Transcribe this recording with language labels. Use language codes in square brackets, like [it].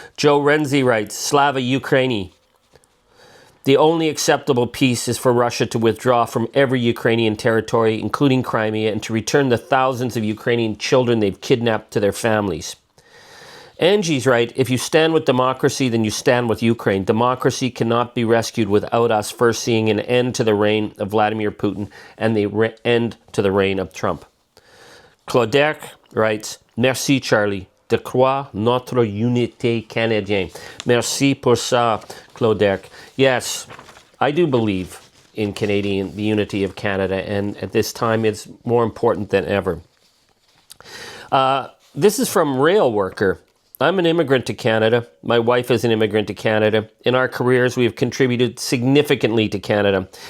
[en] Joe Renzi writes, Slava Ukraini. The only acceptable peace is for Russia to withdraw from every Ukrainian territory, including Crimea, and to return the thousands of Ukrainian children they've kidnapped to their families. Angie's right, if you stand with democracy, then you stand with Ukraine. Democracy cannot be rescued without us first seeing an end to the reign of Vladimir Putin and the end to the reign of Trump. Claudette writes, [fr] Merci Charlie, de croire notre unité canadienne. Merci pour ça, Claudette. [en] Yes, I do believe in the unity of Canada, and at this time it's more important than ever. This is from Rail Worker. I'm an immigrant to Canada. My wife is an immigrant to Canada. In our careers, we have contributed significantly to Canada.